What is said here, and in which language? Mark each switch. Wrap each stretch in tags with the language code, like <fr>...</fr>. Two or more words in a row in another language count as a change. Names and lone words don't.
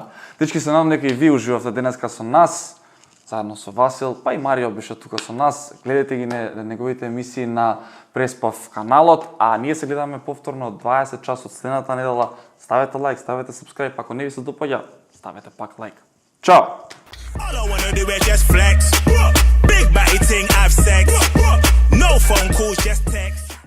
<mk>Дечки, се надам дека и ви уживавте денеска со нас, заедно со Васил, па и Марио беше тука со нас. Гледате ги неговите емисии на Преспав каналот, а ние се гледаме повторно 20 часот следната недела. Ставете лайк, ставете subscribe, ако не ви се допаѓа, ставете пак лайк. Чао!</mk> <en>All I wanna do is just flex. Big body ting, have sex. No phone calls, just text.</en>